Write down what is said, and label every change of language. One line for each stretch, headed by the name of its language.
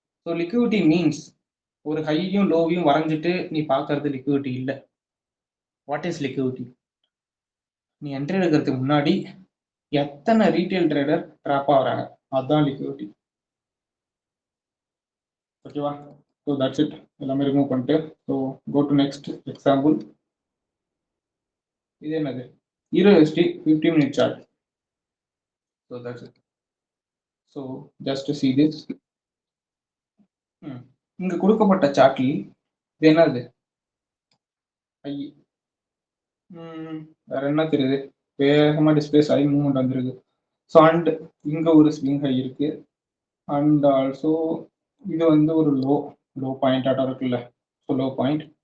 Tamil: So liquidity means ஒரு ஹையும் லோவையும் வரைஞ்சிட்டு நீ பார்க்கறது லிக்விடிட்டி இல்லை.
English: What is liquidity?
Tamil: நீ என்ட்ரி எடுக்கிறதுக்கு முன்னாடி எத்தனை ரீட்டைல் ட்ரேடர் ட்ராப் ஆகுறாங்க, அதுதான் லிக்விடிட்டி.
English: ஓகேவா? So that's it. எல்லாமே remove பண்ணிட்டு so go to next example.
Tamil: இது என்னது,
English: EURUSD 50 minute chart. So that's it. So just to see this,
Tamil: இங்க கொடுக்கப்பட்ட சார்ட்ல இது என்னது, ஐ வேற என்ன தெரியுது, வேகமா டிஸ்பிளேஸ் ஆகி மூவ்மெண்ட் வந்திருக்கு. ஸோ அண்ட் இங்க ஒரு ஸ்விங் ஹை இருக்கு. அண்ட் ஆல்சோ இது வந்து ஒரு லோ பாயிண்ட் ஆட்டம் இருக்குல்ல, ஸோ லோ பாயிண்ட்.